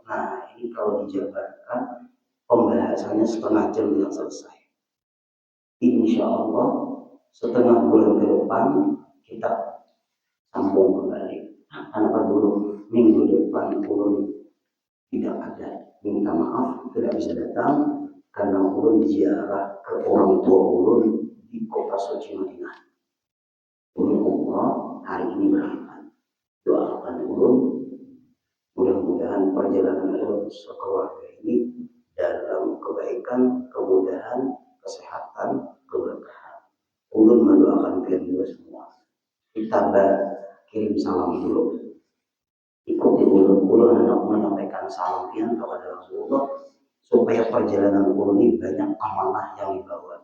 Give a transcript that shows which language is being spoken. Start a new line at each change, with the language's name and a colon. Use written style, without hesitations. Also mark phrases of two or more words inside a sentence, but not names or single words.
Indonesian: Nah, ini kalau dijabarkan pembahasannya setengah jam yang selesai.
Arabic: Insya Allah
Indonesian: setengah bulan ke depan kita sambung kembali. Kenapa dulu minggu depan ulun tidak ada, minta maaf tidak bisa datang karena ulun ziarah ke orang tua ulun di kota suci Madinah. Ulun Allah hari ini berangkat. Doakan ulun, mudah-mudahan perjalanan ulun sekeluarga ini dalam kebaikan, kemudahan, kesehatan, keberkahan. Ulun mendoakan kalian juga semua. Kita kirim salam dulu. Ikuti ulun hendak menyampaikan salam kalian kepada Rasulullah supaya perjalanan ulun ini banyak amanah yang dibawa.